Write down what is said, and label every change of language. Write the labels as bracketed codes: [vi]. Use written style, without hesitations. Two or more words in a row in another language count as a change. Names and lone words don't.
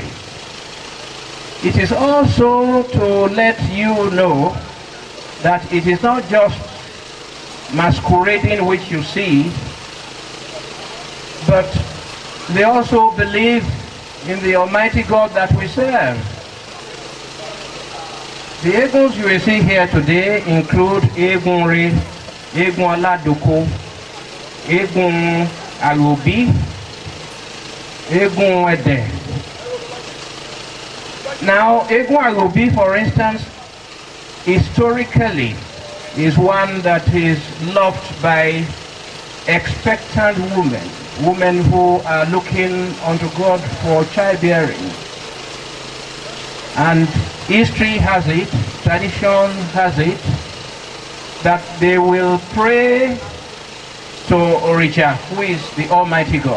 [en] It is also to let you know that it is not just masquerading which you see, but they also believe in the Almighty God that we serve. The eagles you will see here today include Egun Re, Egun Aladoko, Egun Arobi, Egun Ede. Now, Egun Arobi, for instance, historically is one that is loved by expectant women who are looking unto God for childbearing. And history has it, tradition has it, that they will pray to Orija, who is the Almighty God.